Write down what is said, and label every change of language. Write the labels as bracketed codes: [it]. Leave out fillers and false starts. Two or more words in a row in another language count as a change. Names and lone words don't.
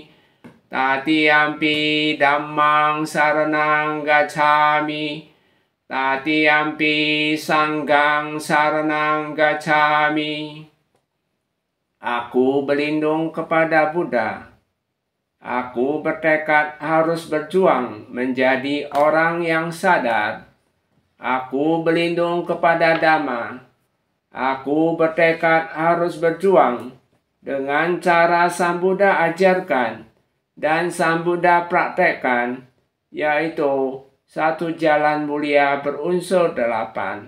[pi] Tatiyampi dhammang saranang gacchami. Tatiyampi sangghang saranang gacchami. [id] Aku berlindung kepada Buddha. Aku bertekad harus berjuang menjadi orang yang sadar. Aku berlindung kepada Dhamma. Aku bertekad harus berjuang dengan cara Sang Buddha ajarkan dan Sang Buddha praktekkan, yaitu satu jalan mulia berunsur 8.